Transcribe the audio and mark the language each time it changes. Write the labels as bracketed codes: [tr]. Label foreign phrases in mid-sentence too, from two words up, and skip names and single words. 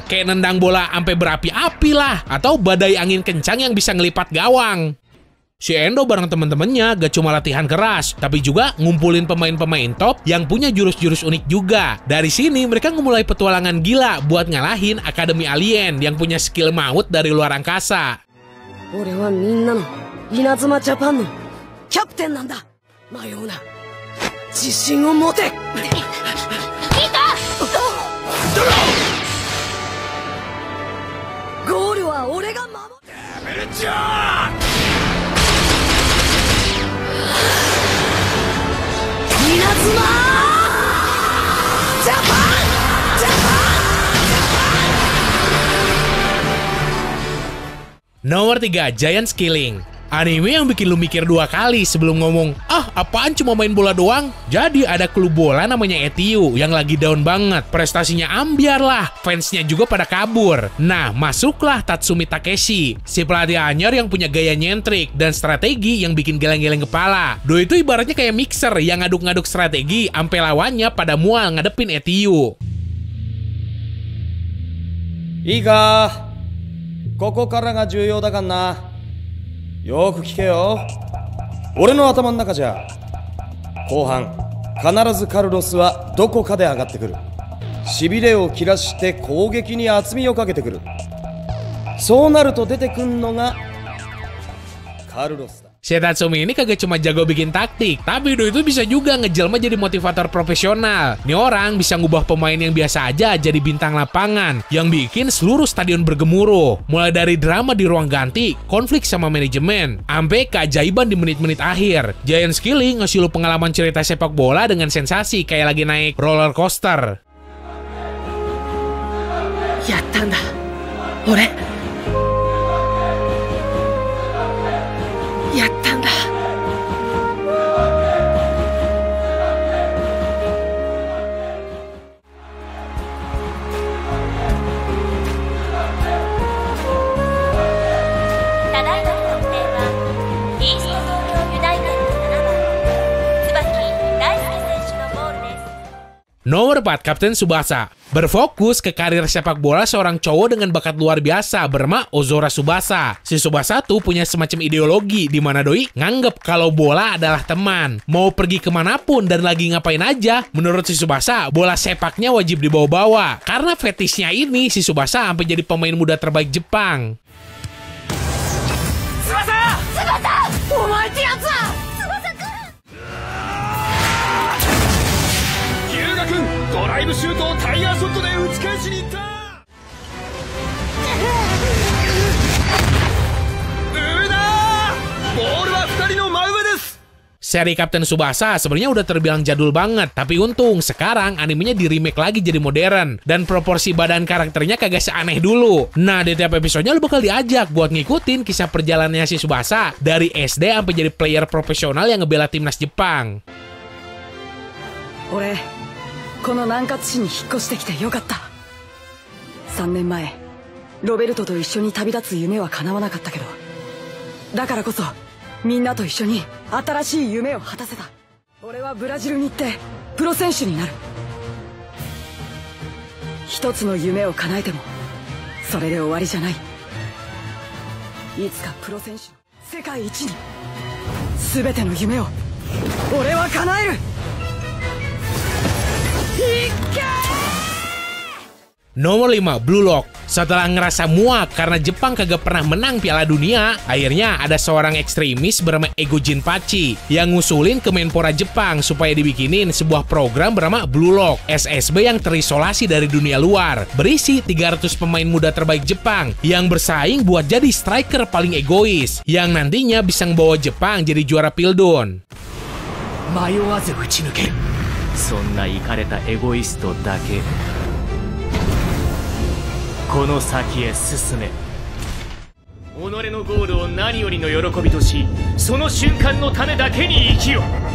[id] Kayak nendang bola sampai berapi-api lah, atau badai angin kencang yang bisa ngelipat gawang. Si Endo bareng temen-temennya gak cuma latihan keras, tapi juga ngumpulin pemain-pemain top yang punya jurus-jurus unik juga. Dari sini mereka memulai petualangan gila buat ngalahin Akademi Alien yang punya skill maut dari luar angkasa. [ja] 俺はみんなの稲妻ジャパンのキャプテンなんだ。迷うな。自信を持て。いた。ゴールは俺が守る。ダメルチョー。稲妻ジャパンジャパン [id] Nomor 3, Giant Killing. Anime yang bikin lu mikir dua kali sebelum ngomong, ah apaan cuma main bola doang? Jadi ada klub bola namanya ETU yang lagi down banget. Prestasinya ambiar lah, fansnya juga pada kabur. Nah, masuklah Tatsumi Takeshi, si pelatih anyar yang punya gaya nyentrik dan strategi yang bikin geleng-geleng kepala. Doi itu ibaratnya kayak mixer yang ngaduk-ngaduk strategi sampai lawannya pada mual ngadepin ETU. [ja] いいか、ここからが重要だかんな。よく聞けよ。俺の頭の中じゃ後半必ずカルロスはどこかで上がってくる。しびれを切らして攻撃に厚みをかけてくる。そうなると出てくんのがカルロスだ。 [id] Si Tatsumi ini kagak cuma jago bikin taktik, tapi Doi itu bisa juga ngejelma jadi motivator profesional. Nih orang bisa ngubah pemain yang biasa aja jadi bintang lapangan, yang bikin seluruh stadion bergemuruh. Mulai dari drama di ruang ganti, konflik sama manajemen, sampai keajaiban di menit-menit akhir. Giant Killing ngasih lu pengalaman cerita sepak bola dengan sensasi kayak lagi naik [en] roller coaster. [ja] やったんだ俺やったんだただいまの得点はイースト東京ユナイテッド7番椿大輔選手のゴールです。 [id] Nomor 4, Kapten Tsubasa. Berfokus ke karir sepak bola seorang cowok dengan bakat luar biasa bernama Ozora Tsubasa. Si Tsubasa tuh punya semacam ideologi di mana doi nganggep kalau bola adalah teman. Mau pergi kemanapun dan lagi ngapain aja, menurut si Tsubasa, bola sepaknya wajib dibawa-bawa. Karena fetisnya ini, si Tsubasa sampai jadi pemain muda terbaik Jepang. [ja] Tsubasa! Tsubasa! Omaeってやつは! ドライブシュートをタイガーショットで打ち返しに行った。ボールは2人の真上です。 [id] Seri Kapten Tsubasa sebenarnya udah terbilang jadul banget, tapi untung sekarang animenya di remake lagi jadi modern dan proporsi badan karakternya kagak seaneh dulu. Nah, di tiap episodenya lu bakal diajak buat ngikutin kisah perjalanannya si Tsubasa dari SD sampai jadi player profesional yang ngebela timnas Jepang. [ja] この南葛市に引っ越してきてよかった。3年前ロベルトと一緒に旅立つ夢は叶わなかったけど、だからこそみんなと一緒に新しい夢を果たせた。俺はブラジルに行ってプロ選手になる。一つの夢を叶えてもそれで終わりじゃない。いつかプロ選手の世界一に全ての夢を俺は叶える。 [id] Nomor 5, Blue Lock. Setelah ngerasa muak karena Jepang kagak pernah menang Piala Dunia, akhirnya ada seorang ekstremis bernama Ego Jinpachi yang ngusulin ke Menpora Jepang supaya dibikinin sebuah program bernama Blue Lock, SSB yang terisolasi dari dunia luar, berisi 300 pemain muda terbaik Jepang yang bersaing buat jadi striker paling egois, yang nantinya bisa membawa Jepang jadi juara Pildun. [ja] 迷わず打ち抜ける。そんなイカれたエゴイストだけ。この先へ進め。己のゴールを何よりの喜びとし、その瞬間のためだけに生きよ。